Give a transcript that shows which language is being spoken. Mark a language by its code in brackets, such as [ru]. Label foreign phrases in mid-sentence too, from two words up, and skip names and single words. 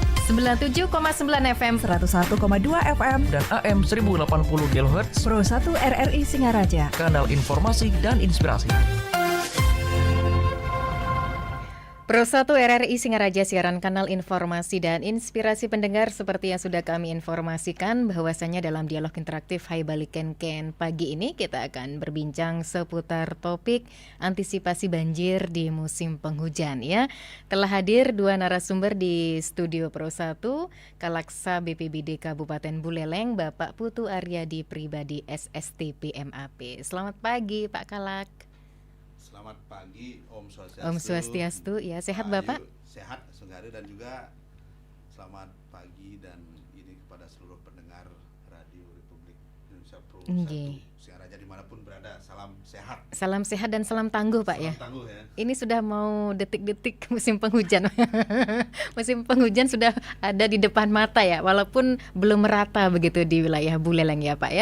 [id] 97,9 FM, 101,2 FM, dan AM 1080 kHz Pro 1 RRI Singaraja. Kanal informasi dan inspirasi. Pro 1 RRI Singaraja, siaran kanal informasi dan inspirasi pendengar. Seperti yang sudah kami informasikan bahwasanya dalam dialog interaktif Hai Baliken Ken pagi ini kita akan berbincang seputar topik antisipasi banjir di musim penghujan ya. Telah hadir dua narasumber di studio Pro 1, Kalaksa BPBD Kabupaten Buleleng, Bapak Putu Aryadi Pribadi SSTP MAP. Selamat pagi Pak Kalak. Selamat pagi, [ban] Om Swastiastu. Om Swastiastu, [id] ya sehat Bapak? Sehat, Senggara, dan juga selamat pagi dan ini kepada seluruh pendengar Radio Republik Indonesia Pro 1 Singaraja dimanapun berada, salam sehat. Salam sehat dan salam tangguh Pak ya. Salam tangguh ya. Ini sudah mau detik-detik musim penghujan. Musim penghujan sudah ada di depan mata ya, walaupun belum merata begitu di wilayah Buleleng ya Pak ya.